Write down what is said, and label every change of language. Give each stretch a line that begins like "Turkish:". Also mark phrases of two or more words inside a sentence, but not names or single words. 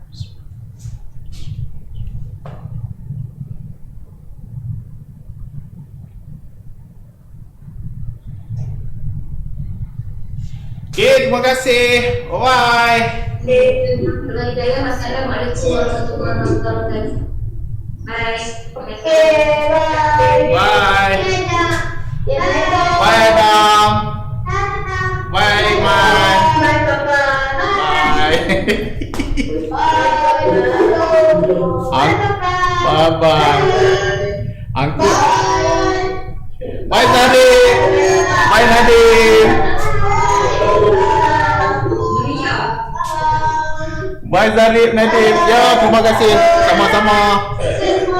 Malay: Okey, terima kasih.
English: Bye-bye.
Malay: Kalau hidayah,
Arabic: والسلام عليكم ورحمة الله وبركاته.
English: Bye. Bye. Bye, Adam. Bye, Iman. Bye. Bye-bye. Uncle. Bye, Nadim. Bye, Nadim. Bye Zarif, Nadif.
Malay: Ya, terima kasih. Sama-sama.